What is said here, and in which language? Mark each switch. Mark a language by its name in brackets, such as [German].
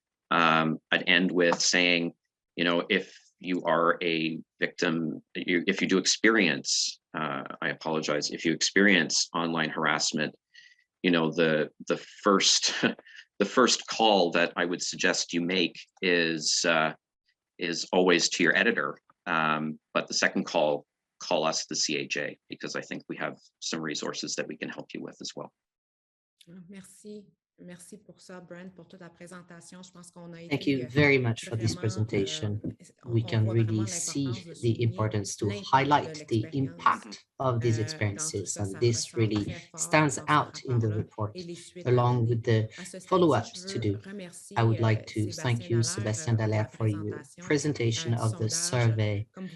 [English] I'd end with saying, if you are a victim, if you do experience, I apologize, if you experience online harassment, the first call that I would suggest you make is always to your editor. But the second call us, the CAJ, because I think we have some resources that we can help you with as well. [French] Merci. Merci pour ça, Brent, pour toute la présentation. Je pense qu'on a [English] Thank you very much for this presentation. We can really see the importance to highlight the impact of these experiences, and this really stands out in the report, along with the follow-ups to do. I would like to thank you, Sébastien Dallaire, for your presentation of the survey.